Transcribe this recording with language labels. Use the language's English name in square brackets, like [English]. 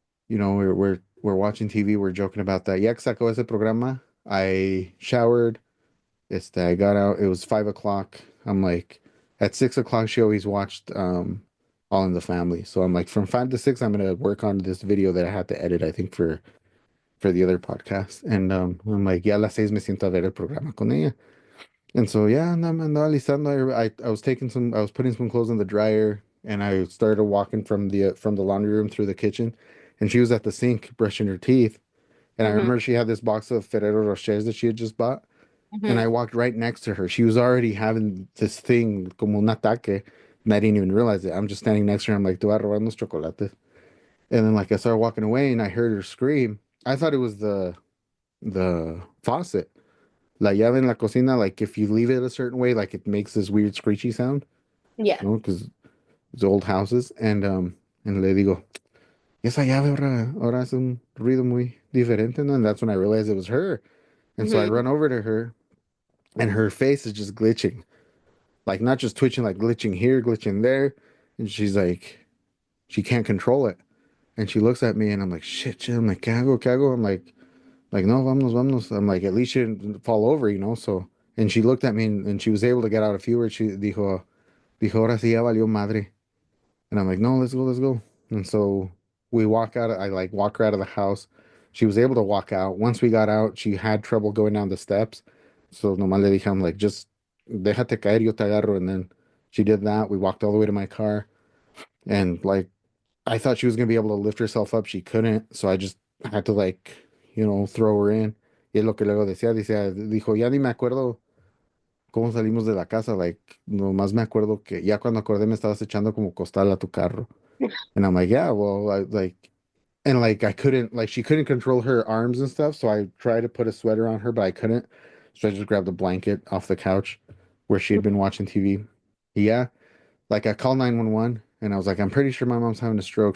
[English] We're watching TV. We're joking about that. [Spanish] Ya que sacó ese programa, [English] I showered. I got out. It was 5 o'clock. I'm like, at 6 o'clock, she always watched All in the Family. So I'm like, from 5 to 6, I'm gonna work on this video that I had to edit. I think for the other podcast. And I'm like, [Spanish] ya a las 6 me siento a ver el programa con ella. [English] And so yeah, [Spanish] andaba alistando. [English] I was taking some. I was putting some clothes in the dryer, and I started walking from the laundry room through the kitchen, and she was at the sink brushing her teeth. And I mm-hmm, remember she had this box of Ferrero Rochers that she had just bought. And mm-hmm, I walked right next to her. She was already having this thing, [Spanish] como un ataque, [English] and I didn't even realize it. I'm just standing next to her. I'm like, [Spanish] "Te voy a robar unos chocolates." [English] And then like I started walking away, and I heard her scream. I thought it was the faucet. [Spanish] La llave en la cocina, [English] like if you leave it a certain way, like it makes this weird screechy sound, Yeah. you know, because it's old houses. [Spanish] And le digo, esa llave ahora hace un ruido muy diferente, ¿no? [English] And that's when I realized it was her. And so I Hmm. run over to her, and her face is just glitching, like not just twitching, like glitching here, glitching there. And she's like, she can't control it. And she looks at me, and I'm like, shit. I'm like, [Spanish] ¿qué hago? ¿Qué hago? [English] I'm like, [Spanish] no, vámonos, vámonos. [English] I'm like, at least she didn't fall over, you know? So, and she looked at me, and she was able to get out a few words. She [Spanish] dijo, ahora sí ya valió madre. [English] And I'm like, no, let's go, let's go. And so we walk out. I like walk her out of the house. She was able to walk out. Once we got out, she had trouble going down the steps. So [Spanish] nomás le dije, [English] I'm like, just [Spanish] déjate caer, yo te agarro. [English] And then she did that. We walked all the way to my car. And like, I thought she was gonna be able to lift herself up. She couldn't. So I just had to like, throw her in. [Spanish] Y es lo que luego dijo, ya ni me acuerdo cómo salimos de la casa. [English] Like, [Spanish] nomás me acuerdo que ya cuando acordé me estabas echando como costal a tu carro. [English] And I'm like, yeah, well, and like I couldn't, like she couldn't control her arms and stuff. So I tried to put a sweater on her, but I couldn't. So I just grabbed a blanket off the couch where she had been watching TV. Yeah, like I called 911 and I was like, I'm pretty sure my mom's having a stroke.